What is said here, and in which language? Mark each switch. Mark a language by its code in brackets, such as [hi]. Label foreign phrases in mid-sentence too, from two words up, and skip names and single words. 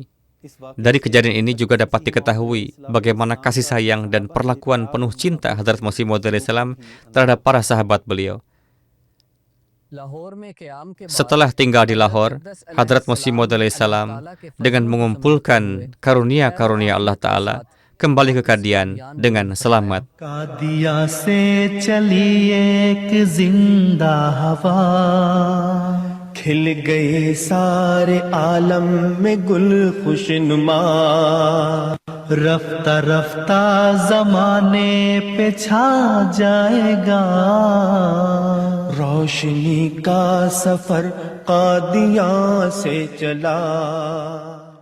[id] Dari kejadian ini juga dapat diketahui bagaimana kasih sayang dan perlakuan penuh cinta Hadrat Masih Maud alaihissalam terhadap para sahabat beliau. Setelah tinggal di Lahore, Hadrat Masih Maud alaihissalam dengan mengumpulkan karunia-karunia Allah Ta'ala kembali ke Kadian dengan selamat. [ur] قادیاں سے چلی ایک زندہ ہوا، کھل گئے سارے عالم میں گل خوشنما، رفتہ رفتہ زمانے پہ چھا جائے گا، روشنی کا سفر قادیاں سے چلا.